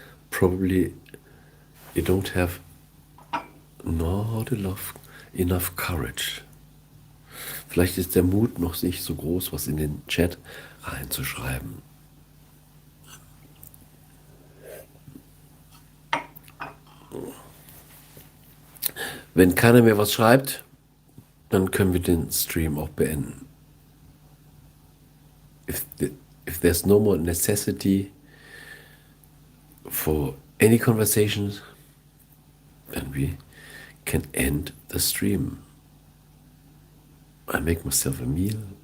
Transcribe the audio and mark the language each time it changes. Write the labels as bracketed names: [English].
[English] Probably you don't have not enough courage. [German] Vielleicht ist der Mut noch nicht so groß, was in den Chat reinzuschreiben. Wenn keiner mehr was schreibt, dann können wir den Stream auch beenden. [English] If there's no more necessity for any conversations, then we can end the stream. I make myself a meal.